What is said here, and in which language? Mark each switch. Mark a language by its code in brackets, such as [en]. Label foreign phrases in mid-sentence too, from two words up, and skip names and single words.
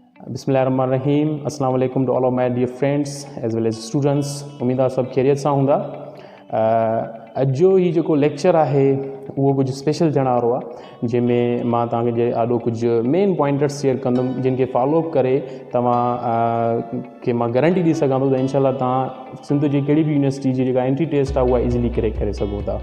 [ar] بسم الله الرحمن الرحيم السلام عليكم [en] to all of my dear friends as well as students. [sd] उम्मीद आहे सभु ख़ैरियत सां हूंदा। अॼु जो ही जेको लेक्चर आहे उहो कुझु स्पेशल थियण वारो आहे, जंहिंमें मां तव्हांखे ॾाढो कुझु [en] main pointers [sd] शेयर कंदुमि जिन खे फॉलोअप करे तव्हां खे मां गारंटी ॾेई सघां थो त इनशाला तव्हां सिंध जी कहिड़ी बि यूनिवर्सिटी जी जेका [en] entry test [sd] आहे उहा [en] easily crack [sd] करे सघो था।